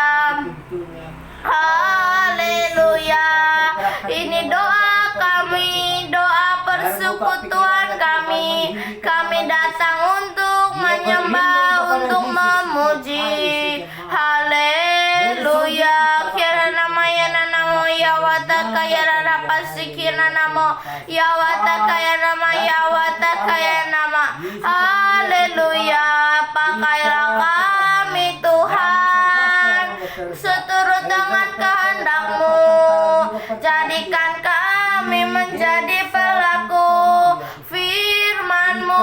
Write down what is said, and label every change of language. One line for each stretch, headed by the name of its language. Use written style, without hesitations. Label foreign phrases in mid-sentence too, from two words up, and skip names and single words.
Indonesian: Haleluya. Ini doa kami, doa persekutuan kami. Kami datang untuk menyembah, untuk memuji. Haleluya. Kira namanya namo ya wata kaya rapa sikina namo ya wata kaya nama ya wata kaya nama. Haleluya. Pakailah kami Tuhan seturut dengan kehendak-Mu. Jadikan kami menjadi pelaku firman-Mu.